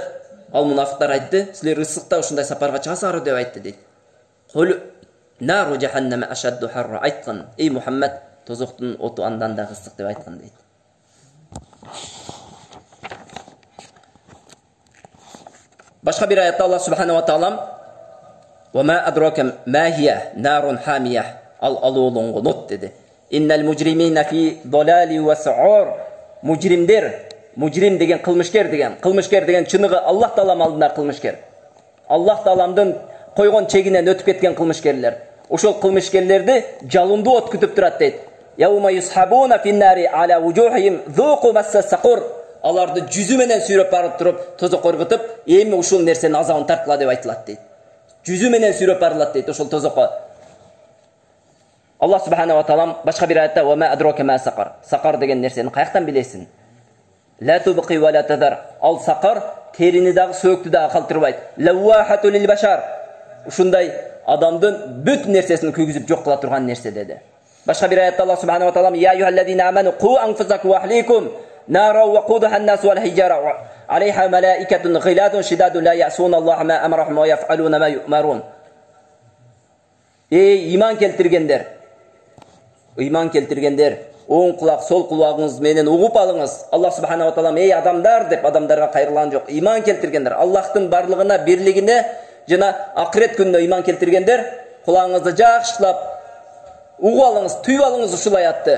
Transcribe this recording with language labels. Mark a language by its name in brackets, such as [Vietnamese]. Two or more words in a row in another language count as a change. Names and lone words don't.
[Kyrgyz] Ал мунафиктар айтты, силер ысыкта ушундай сапарга чыгасыңарбы деп айтты дейт. [Arabic] قل نار جهنم أشد حرا. [Kyrgyz] Айткан, эй Мухаммад, тозоктун оту андан да ысык деп айткан дейт. Башка бир аятта [Arabic] الله سبحانه وتعالى وما أدراك ما هيه نار حامية. [Kyrgyz] Ал алууланган от деди. [Arabic] إن المجرمين في ضلال وسعر. [Kyrgyz] Мужрим деген кылмышкер деген чыныгы Аллах таалам алдында кылмышкер. Аллах тааламдын койгон чегинен өтүп кеткен кылмышкерлер. Ошол кылмышкерлерди жалындуу от күтүп турат дейт. [Arabic] يوم يسحبون في النار على وجوههم ذوقوا مس سقر. [Kyrgyz] Аларды жүзү менен сүйрөп барып туруп, тозокко ыргытып, эми ушул нерсенин азабын тарткыла деп айтылат дейт. Жүзү менен сүйрөп барылат дейт ошол тозокко. [Arabic] الله سبحانه وتعالى [Kyrgyz] башка бир аятта [Arabic] وما أدراك ما سقر. [Kyrgyz] Сақар деген нерсени каяктан билесиң? [Arabic] لا تبقي ولا تذر. [Kyrgyz] Ал сақар терини дагы, сөөктү дагы калтырбайт. [Arabic] لواحة للبشر. [Kyrgyz] Ушундай адамдын бүт нерсесин күйгүзүп жок кыла турган нерсе деди. Башка бир аятта [Arabic] الله سبحانه وتعالى يا أيها الذين آمنوا قوا أنفسكم وأهليكم نارا وقودها الناس والحجارة عليها ملائكة غلاظ شداد لا يعصون الله ما أمرهم ويفعلون ما يؤمرون. [Kyrgyz] Эй иман келтиргендер, оң кулак, сол кулагыңыз менен угуп алыңыз. Аллах [Arabic] سبحانه وتعالى [Kyrgyz] эй адамдар деп адамдарга кайрылган жок. Иман келтиргендер, Аллахтын барлыгына, бирлигине жана акырет күнүнө иман келтиргендер, кулағыңызды жакшылап угуп алыңыз, түйүп алыңыз ушул аятты.